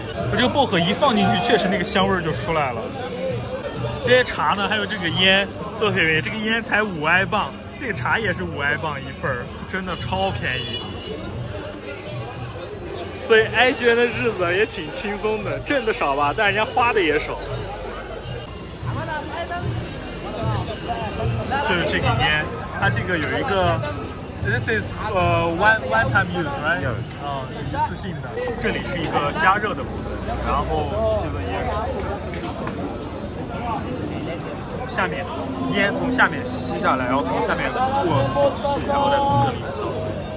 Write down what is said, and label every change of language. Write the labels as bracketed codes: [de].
[zh] 就这个薄荷一放进去，确实那个香味就出来了。这些茶呢，还有这个烟都特别便宜，这个烟才5埃镑。这个茶也是5埃镑一份儿，真的超便宜。所以埃及人的日子也挺轻松的，挣的少吧，但人家花的也少。就是这个烟，它这个有一个 ， [en] this is one time use right？ [zh] 一次性的。这里是一个加热的部分，然后吸了烟。下面烟从下面吸下来，然后从下面过去，然后再从这里到这里。